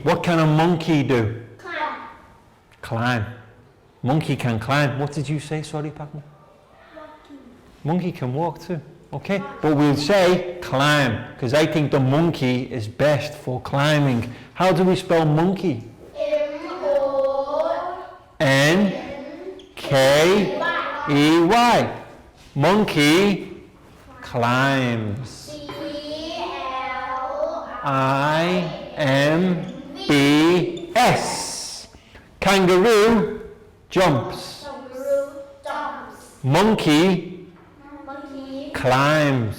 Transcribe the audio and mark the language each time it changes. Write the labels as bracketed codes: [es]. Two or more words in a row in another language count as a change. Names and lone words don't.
[en] What can a monkey do? Climb. Monkey can climb. What did you say? Sorry, Papa. Monkey can walk too. Okay, but we'll say climb because I think the monkey is best for climbing. How do we spell monkey? M-O-N-K-E-Y. Monkey climbs. I-M-B-S. Kangaroo jumps. Monkey climbs.